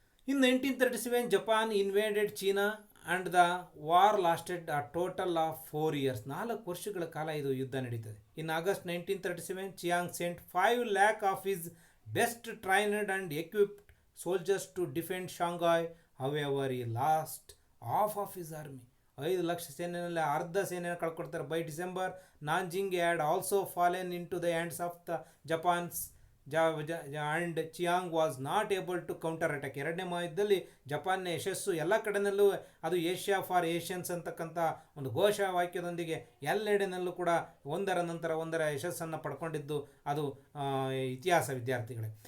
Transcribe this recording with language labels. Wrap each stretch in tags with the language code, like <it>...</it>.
<en>In 1937 Japan invaded China and the war lasted a total of 4 years.</en> <kn>4 ವರ್ಷಗಳ ಕಾಲ ಇದು ಯುದ್ಧ ನಡೀತದೆ.</kn> <en>In August 1937 Chiang sent 5 lakh of his best trained and equipped soldiers to defend Shanghai. However he lost half of his army.</en> <kn>5 lakh ಸೇನೆಯಲ್ಲಿ ಅರ್ಧ ಸೇನೆಯನ್ನು ಕಳ್ಕೊಡ್ತಾರೆ.</kn> <en>By December Nanjing had also fallen into the hands of the Japanese and Chiang was not able to counter attack.</en> <kn>ಎರಡನೇ ಮಹಾಯುದ್ಧದಲ್ಲಿ ಜಪಾನ್ನ ಯಶಸ್ಸು ಎಲ್ಲ ಕಡೆಯಲ್ಲೂ ಅದು</kn> <en>Asia for Asians</en> <kn>ಅಂತಕ್ಕಂಥ ಒಂದು ಘೋಷ ವಾಕ್ಯದೊಂದಿಗೆ ಎಲ್ಲೆಡೆನಲ್ಲೂ ಕೂಡ ಒಂದರ ನಂತರ ಒಂದರ ಯಶಸ್ಸನ್ನು ಪಡ್ಕೊಂಡಿದ್ದು ಅದು ಇತಿಹಾಸ ವಿದ್ಯಾರ್ಥಿಗಳೇ.</kn>